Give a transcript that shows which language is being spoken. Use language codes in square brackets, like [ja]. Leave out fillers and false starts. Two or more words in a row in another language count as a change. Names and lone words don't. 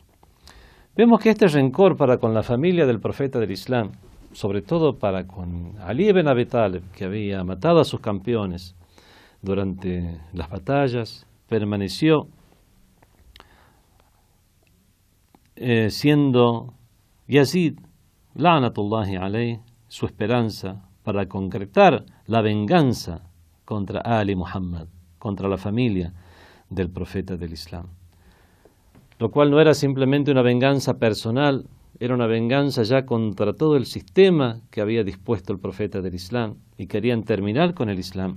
[es] Vemos que este rencor para con la familia del profeta del Islam, sobre todo para con Ali ibn Abi Talib, que había matado a sus campeones durante las batallas, permaneció siendo Yazid, [ar] لعنة الله عليه, [es] su esperanza para concretar la venganza contra Ali Muhammad, contra la familia del profeta del Islam. Lo cual no era simplemente una venganza personal, era una venganza ya contra todo el sistema que había dispuesto el profeta del Islam y querían terminar con el Islam.